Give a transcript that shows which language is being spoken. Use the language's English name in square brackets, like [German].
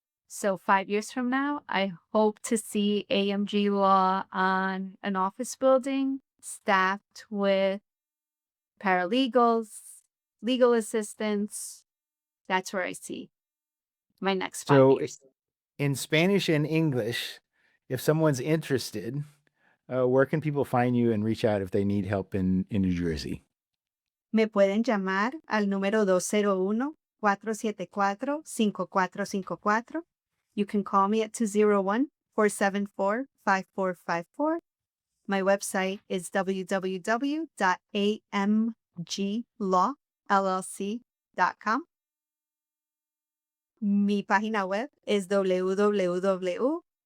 [English] So 5 years from now, I hope to see AMG Law on an office building staffed with paralegals, legal assistants. That's where I see my next five So years. in Spanish and English, if someone's interested, where can people find you and reach out if they need help in New Jersey? [Spanish] Me pueden llamar al número 201-474-5454. [English] You can call me at 201-474-5454. My website is www.amglawllc.com. [Spanish] Mi página web es www.amglaw.